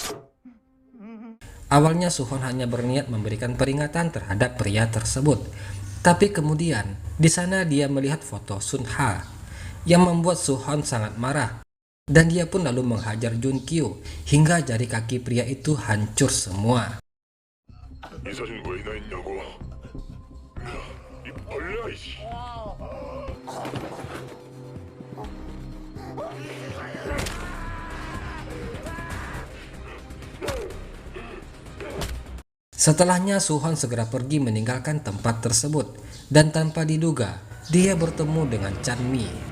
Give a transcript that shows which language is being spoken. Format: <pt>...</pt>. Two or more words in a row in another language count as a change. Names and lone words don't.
<id>Awalnya Suhon hanya berniat memberikan peringatan terhadap pria tersebut. Tapi kemudian di sana dia melihat foto Sun Ha yang membuat Suhon sangat marah, dan dia pun lalu menghajar Jun Kyu hingga jari kaki pria itu hancur semua.</id> <ko>이 사진 왜 나 있냐고. 이 벌레야 이씨.</ko> <id>Setelahnya Suhon segera pergi meninggalkan tempat tersebut, dan tanpa diduga dia bertemu dengan Chanmi.</id>